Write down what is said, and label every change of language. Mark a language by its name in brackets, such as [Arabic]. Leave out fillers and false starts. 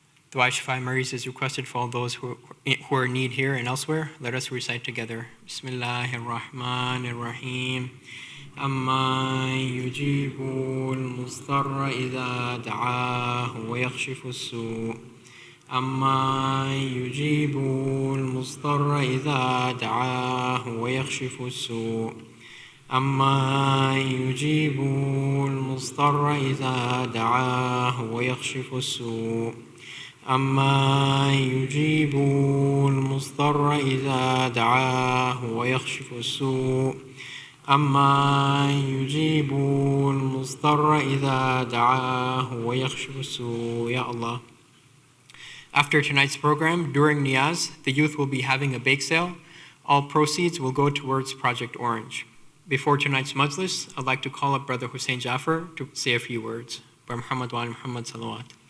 [English] Dua Shafa'i Maris is requested for all those who are in need here and elsewhere. Let us recite together. [Arabic] Bismillahir Rahmanir Rahim. أما يجيب المضطر إذا دعاه ويكشف السوء أما يجيب المضطر إذا دعاه ويكشف السوء أما يجيب المضطر إذا دعاه ويكشف السوء أما يجيب المضطر إذا دعاه ويكشف السوء أما يجيب المضطر إذا دعاه ويكشف السوء. Ya Allah. [English] After tonight's program, during Niyaz, the youth will be having a bake sale. All proceeds will go towards Project Orange. Before tonight's majlis, I'd like to call up Brother Hussein Jaffer to say a few words. Brother Muhammad wa Muhammad salawat.